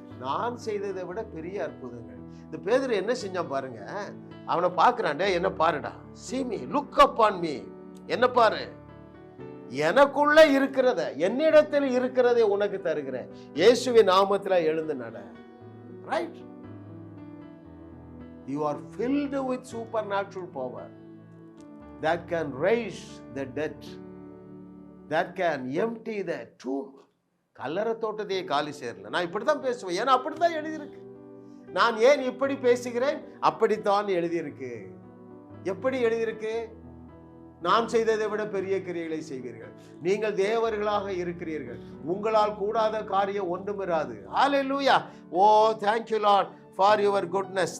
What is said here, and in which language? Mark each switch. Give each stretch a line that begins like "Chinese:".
Tamil: நான் செய்ததை விட பெரிய அற்புதங்கள். இந்த பேதுரு என்ன செஞ்சான் பாருங்க. அவனை பார்க்கிறான், என்ன பாருடா,
English: see me, look upon me,
Tamil: என்ன பாரு, எனக்குள்ள இருக்கிறத, என்னிடத்தில் இருக்கிறதை உனக்கு தருகிறேன். இயேசுவின் நாமத்துல எழுந்து நட. Right?
English: You are filled with supernatural power that can raise the dead, that can empty the tomb.
Tamil: கல்லறை தோட்டத்தையே காலி செய்யல. நான் இப்படித்தான் பேசுவேன், ஏன்னா அப்படித்தான் எழுதியிருக்கு. நான் ஏன் இப்படி பேசுகிறேன்? அப்படித்தான் எழுதியிருக்கு. எப்படி எழுதியிருக்கு? நான் செய்ததை விட பெரிய கிரியைகளை செய்வீர்கள், நீங்கள் தேவர்களாக இருக்கிறீர்கள், உங்களால் கூடாத காரியம் ஒன்றுமிராது. ஹல்லேலூயா.
English: Oh thank you Lord for your goodness.